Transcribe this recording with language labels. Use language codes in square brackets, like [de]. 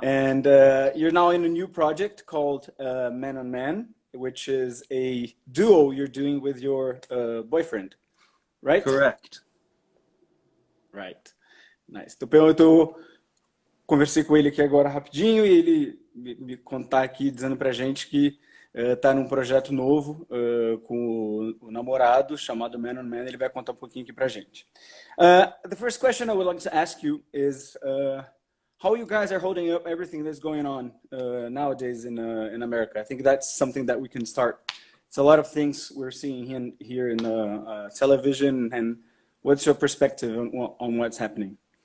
[en] And you're now in a new project called Man on Man, which is a duo you're doing with your boyfriend, right? Correct. Right. Nice. [pt] Eu conversei com ele aqui agora rapidinho e ele me contar aqui dizendo pra gente que tá num projeto novo com o namorado chamado Man on Man. Ele vai contar um pouquinho aqui pra gente. [en] The first question I would like to ask you is how you guys are holding up everything that's going on nowadays in America. I think that's something that we can start. It's a lot of things we're seeing here in television, and what's your perspective on what's happening?